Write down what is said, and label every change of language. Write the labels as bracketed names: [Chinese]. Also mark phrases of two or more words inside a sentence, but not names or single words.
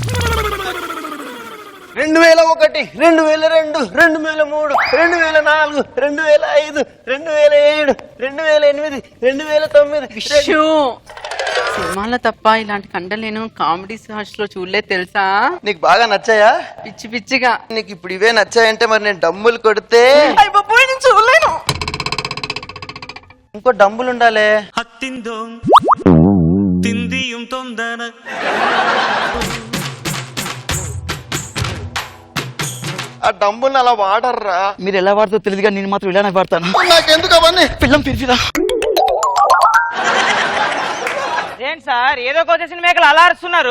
[Telugu] 2001, 2002, 2003, 2004, 2005, 2007, 2008, 2009. సినిమాలో తప్ప ఇలాంటి కంటెంట్ నేను [English] comedy shows [Telugu] లో చూడలేదు తెలుసా? నీకు బాగా నచ్చాయా? పిచ్చి పిచ్చిగా. నీకు ఇప్పుడు ఇవే నచ్చాయంటే మరి నేను డమ్ములు కొడితే చూడలేను. ఇంకో డంబులు ఉండాలి. ಹತ್ತಿಂದೋ ತಿಂದಿಯುಂ ತೊಂದನ ఆ డంబుల్ని అలా వాడర్రా. మీరు ఎలా వాడతారో తెలియదుగా, నేను మాత్రం ఇలానే వాడతాను. నాకెందుకు అవన్నీ? పిల్లం పిలిపిరా. ఏంటి సార్ ఏదో కొత్త సినిమాకి అలా అరుస్తున్నారు?